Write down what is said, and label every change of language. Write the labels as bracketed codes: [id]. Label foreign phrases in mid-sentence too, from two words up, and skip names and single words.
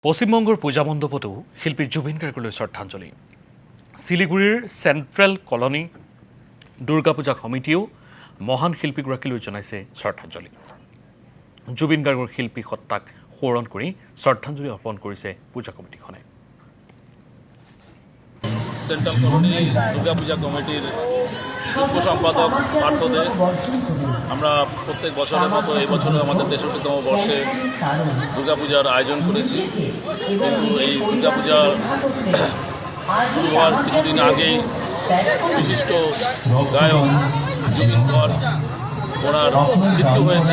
[as] পশ্চিমবঙ্গৰ পূজা মণ্ডপতো শিল্পী জুবিন গাৰ্গলৈ শ্ৰদ্ধাঞ্জলি। শিলিগুৰিৰ চেণ্ট্ৰেল কলনী দুৰ্গা পূজা সমিতিয়েও মহান শিল্পীগৰাকীলৈ জনাইছে শ্ৰদ্ধাঞ্জলি। জুবিন গাৰ্গৰ শিল্পী সত্তাক সোঁৱৰণ কৰি শ্ৰদ্ধাঞ্জলি অৰ্পণ কৰিছে পূজা কমিটিখনে। [bn] সেন্ট্রাল কলোনি দুর্গা পূজা কমিটির শিল্প সম্পাদক পার্থ দে, আমরা প্রত্যেক বছরের মতো এই বছরে আমাদের ৬৩তম বর্ষে দুর্গাপূজার আয়োজন করেছি। কিন্তু এই দুর্গাপূজা শুরু হওয়ার কিছুদিন আগেই বিশিষ্ট গায়ক জুবিন গার্গ ওনার মৃত্যু হয়েছে।